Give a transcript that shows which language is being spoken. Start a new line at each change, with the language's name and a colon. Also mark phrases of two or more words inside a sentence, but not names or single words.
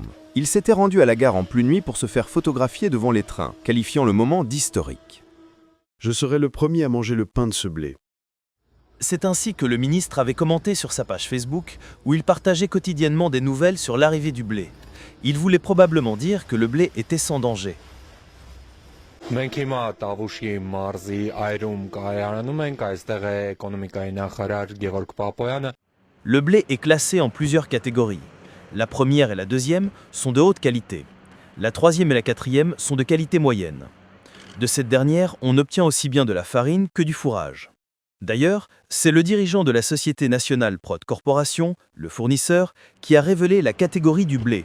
French: Il s'était rendu à la gare en pleine nuit pour se faire photographier devant les trains, qualifiant le moment d'historique. Je serai le premier à manger le pain de ce blé. C'est ainsi que le ministre avait commenté sur sa page Facebook, où il partageait quotidiennement des nouvelles sur l'arrivée du blé. Il voulait probablement dire que le blé était sans danger.
Armenian: Մենք հիմա Տավուշի մարզի Այրում կայարանում ենք, այստեղ է էկոնոմիկայի նախարար Գևորգ Պապոյանը.
French: Le blé est classé en plusieurs catégories. La première et la deuxième sont de haute qualité. La troisième et la quatrième sont de qualité moyenne. De cette dernière, on obtient aussi bien de la farine que du fourrage. D'ailleurs, c'est le dirigeant de la Société Nationale Prod Corporation, le fournisseur, qui a révélé la catégorie du blé.